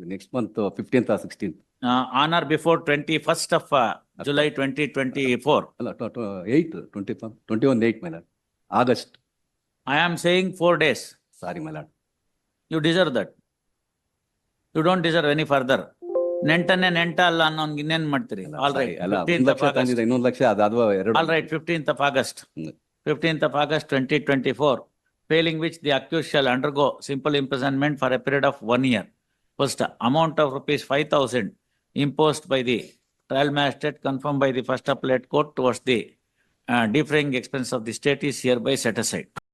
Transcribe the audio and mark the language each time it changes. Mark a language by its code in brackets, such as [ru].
[en] Next month, 15th or 16th. On or before 21st of July 2024. 8, 21, 8, my lord. August. I am saying 4 days. Sorry, my lord. You deserve that. You don't deserve any further. [kn] ನೆಂಟನ್ನೇ ನೆಂಟ ಅಲ್ಲ ಅನ್ನೋನ್ಗೆ ಇನ್ನೇನ್ ಮಾಡ್ತೀರಿ? [en] All right. 15th of August. [kn] ಇನ್ನೊಂದು ಲಕ್ಷ ಅದು ಎರಡು. [en] All right, 15th of August. 15th of August 2024, failing which the accused shall undergo simple imprisonment for a period of 1 year. First, amount of rupees 5,000 imposed by the trial magistrate confirmed by the first appellate court towards the defraying expense of the state is hereby set aside.